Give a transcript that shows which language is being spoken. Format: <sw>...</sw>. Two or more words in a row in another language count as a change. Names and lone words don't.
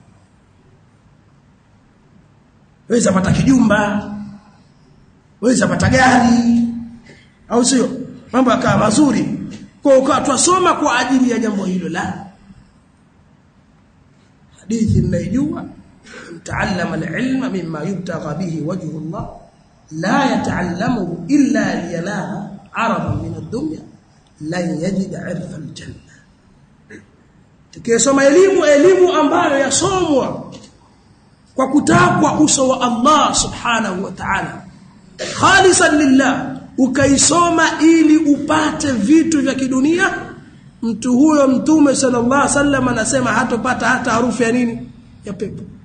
<sw>Waweza pata kijumba, waweza pata gari, au sio? Mambo yakawa mazuri. Kwa hiyo twasoma kwa ajili ya jambo hilo la. Hadithi mnaijua,</sw> <ar>من تعلم العلم مما يبتغى به وجه الله لا يتعلم إلا لينال عرضا من الدنيا لن يجد عرف الجنة.</ar> <sw>Tukisoma elimu ambayo yasomwa kwa kutakwa uso wa Allah</sw> <ar>سبحانه وتعالى خالصا لله,</ar> <sw>ukaisoma ili upate vitu vya kidunia, mtu huyo Mtume</sw> <ar>صلى الله عليه وسلم</ar> <sw>anasema hatopata hata harufu ya nini, ya pepo.</sw>